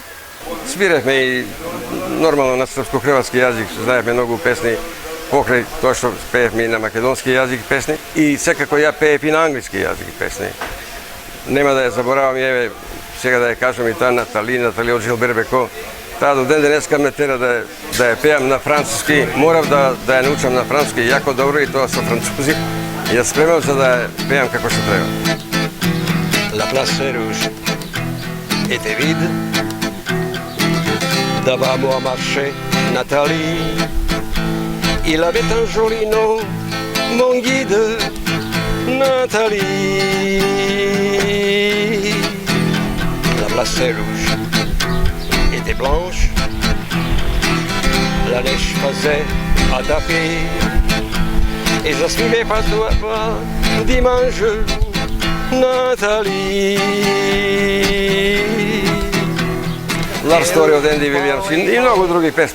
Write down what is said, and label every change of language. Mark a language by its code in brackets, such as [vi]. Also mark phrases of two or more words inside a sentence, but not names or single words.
[mk] Свиревме и нормално на српско-хрватски јазик, знаевме многу песни, покрај тоа што пеевме и на македонски јазик песни, и секако ја пеев и на англиски јазик песни. Нема да ја заборавам, еве, сега да ја кажам и таа Натали од Жилбер Беко. Таа до ден денеска ме тера да ја пеам на француски, морав да ја научам на француски јако добро, и тоа со французи. Ја спремам за да ја пеам како што треба. [fr] La place rouge était vide. Devant moi marchait Nathalie. Il avait un joli nom, mon guide, Nathalie. La place rouge était blanche. La neige faisait à taper. Et je suivais pas toi dimanche, Натали. [mk] Love Story од Енди Вилијамс и многу други песни.